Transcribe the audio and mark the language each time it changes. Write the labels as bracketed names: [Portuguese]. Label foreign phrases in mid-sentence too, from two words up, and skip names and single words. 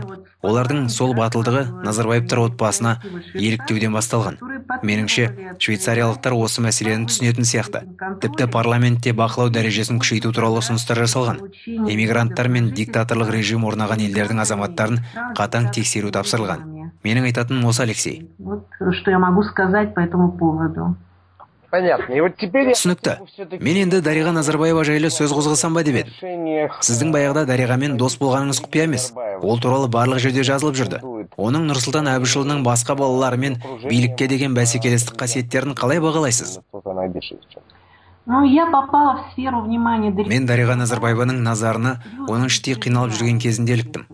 [Kazakh] Олардың сол батылдығы Назарбаевтар отбасына еліктеуден басталған. Меніңше, швейцариялықтар осы мәселені түсінетін сияқты. Тіпті парламентте бақылау дәрежесін күшейту туралы ұсыныстар жасалған. Эмигранттар мен диктаторлық режим орнаған елдердің азаматтарын қатаң тексеру тапсырылған. Менің айтатыным осы, Алексей. [Russian] Что я могу сказать по этому поводу? Понятно. И вот теперь... [Kazakh] Түсінікті. Мен енді Дариға Назарбаева жайлы сөз қозғасам ба деп едім. Сіздің баяғыда Дариғамен дос болғаныңыз құпия емес. Ол туралы барлық жерде жазылып жүрді. Оның Нұрсұлтан Әбішұлының басқа балаларымен билікке деген бәсекелестік қасиеттерін қалай бағалайсыз? Мен Дариға Назарбаеваның назарына оның іштей қиналып жүрген кезінде іліктім.